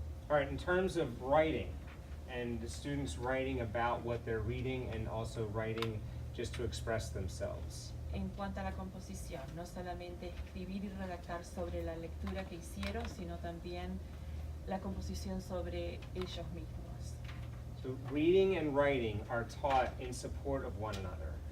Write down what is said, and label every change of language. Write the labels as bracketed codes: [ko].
[en] All right, in terms of writing, and the students writing about what they're reading and also writing just to express themselves. [es] En cuanto a la composición, no solamente escribir y redactar sobre la lectura que hicieron, sino también la composición sobre ellos mismos. [en] So reading and writing are taught in support of one another.